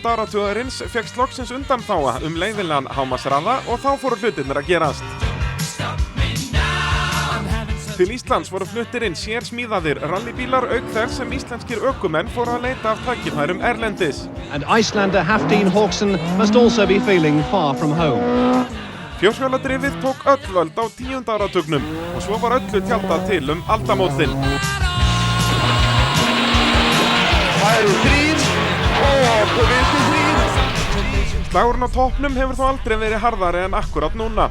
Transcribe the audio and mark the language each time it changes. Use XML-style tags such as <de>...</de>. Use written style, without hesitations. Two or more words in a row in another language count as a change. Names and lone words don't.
<is>áratugarins fékkst loksins undanþága leyfilegan hámarkshraða og þá fóru hlutirnir að gerast. Til Íslands voru fluttir inn sérsmíðaðir rallybílar auk þess sem íslenskir ökumenn fóru að leita af tækifærum erlendis.</is> <en>And Icelander Hafdín Hawkson must also be feeling far from home.</en> <is>Fjórhjóladrifið tók öll völd á 10. áratugnum og svo var öllu tjaldað til aldamótin. Það eru 3 og svo vinstri 3. Slagurinn á toppnum hefur þó aldrei verið harðari en akkurat núna.</is>